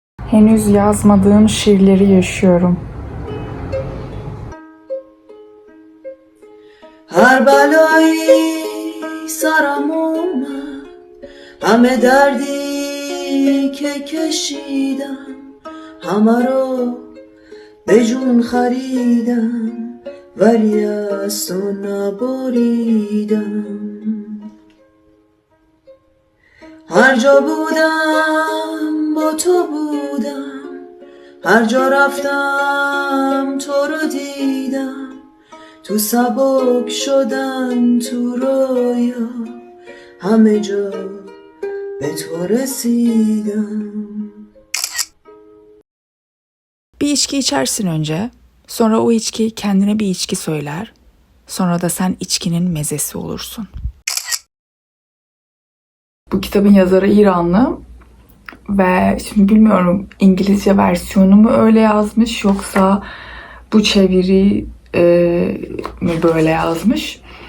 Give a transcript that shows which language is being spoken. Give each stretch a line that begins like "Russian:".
Turkish: Henüz yazmadığım şiirleri yaşıyorum.
Persian: هر بلایی سرم اومد همه دردی که کشیدم همه رو به جون خریدم ولی از تو نبریدم هر جا بودم با تو بودم هر جا رفتم تو رو دیدم تو سبک شدن تو رویا همه جا به تو رسیدم.
Turkish: Bir içki içersin önce, sonra o içki kendine bir içki söyler, sonra da sen içkinin mezesi olursun. Bu kitabın yazarı İranlı ve şimdi bilmiyorum İngilizce versiyonu mu öyle yazmış yoksa bu çeviri mi böyle yazmış.